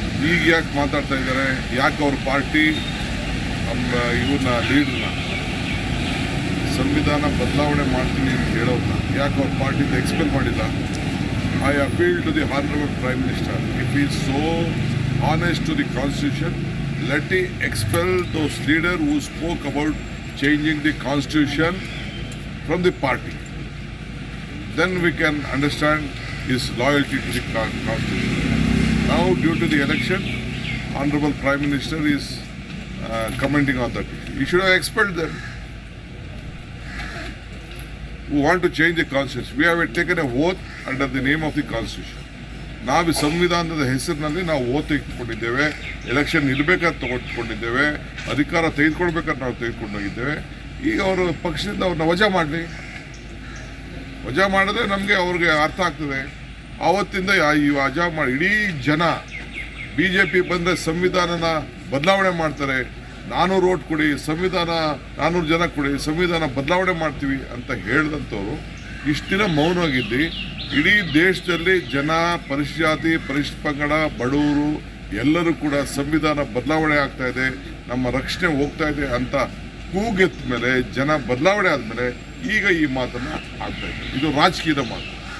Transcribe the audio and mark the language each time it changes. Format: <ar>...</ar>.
<kn>ಈಗ ಯಾಕೆ ಮಾತಾಡ್ತಾ ಇದ್ದಾರೆ? ಯಾಕೆ ಅವ್ರ ಪಾರ್ಟಿ ನಮ್ಮ ಇವ್ರನ್ನ ಲೀಡ್ರನ್ನ ಸಂವಿಧಾನ ಬದಲಾವಣೆ ಮಾಡ್ತೀನಿ ಅಂತ ಹೇಳೋದನ್ನ ಯಾಕೆ ಅವ್ರ ಪಾರ್ಟಿಯಿಂದ ಎಕ್ಸ್ಪೆಲ್ ಮಾಡಿಲ್ಲ?</kn> <en>I appeal to the honourable prime minister, if is so honest to the constitution, let he expel those leader who spoke about changing the constitution from the party. Then we can understand his loyalty to the constitution. Now, due to the election, Honorable Prime Minister is commenting on that. He should have expelled them who want to change the constitution. We have taken a oath under the name of the constitution.</en> <kn>ನಾವು ಸಂವಿಧಾನದ ಹೆಸರಿನಲ್ಲಿ ನಾವು vote ತೆಗೆದುಕೊಂಡಿದ್ದೇವೆ. Election ನಿಲ್ಲಬೇಕಾದ ತಗೊಂಡಿದ್ದೇವೆ. ಅಧಿಕಾರ ತೆಗೆದುಕೊಳ್ಬೇಕಾದ್ರೆ ನಾವು ತೆಗೆದುಕೊಂಡೋಗಿದ್ದೇವೆ. ಈಗ ಅವರು ಪಕ್ಷದಿಂದ ಅವ್ರನ್ನ ವಜಾ ಮಾಡಿದ್ರೆ ನಮಗೆ ಅವ್ರಿಗೆ ಅರ್ಥ ಆಗ್ತದೆ. ಆವತ್ತಿಂದ ಈ ವಜಾ ಮಾಡಿ ಇಡೀ ಜನ BJP ಬಂದರೆ ಸಂವಿಧಾನನ ಬದಲಾವಣೆ ಮಾಡ್ತಾರೆ, 400 ಓಟ್ ಕೊಡಿ, 400 ಜನ ಕೊಡಿ, ಸಂವಿಧಾನ ಬದಲಾವಣೆ ಮಾಡ್ತೀವಿ ಅಂತ ಹೇಳಿದಂಥವ್ರು ಇಷ್ಟು ದಿನ ಮೌನವಾಗಿದ್ದು ಇಡೀ ದೇಶದಲ್ಲಿ ಜನ, ಪರಿಶಿಷ್ಟ ಪಂಗಡ, ಬಡವರು ಎಲ್ಲರೂ ಕೂಡ ಸಂವಿಧಾನ ಬದಲಾವಣೆ ಆಗ್ತಾ ಇದೆ, ನಮ್ಮ ರಕ್ಷಣೆ ಹೋಗ್ತಾ ಇದೆ ಅಂತ ಕೂಗೆತ್ತ ಮೇಲೆ, ಜನ ಬದಲಾವಣೆ ಆದಮೇಲೆ ಈಗ ಈ ಮಾತನ್ನು ಆಗ್ತಾ ಇದೆ. ಇದು ರಾಜಕೀಯದ ಮಾತು.</kn>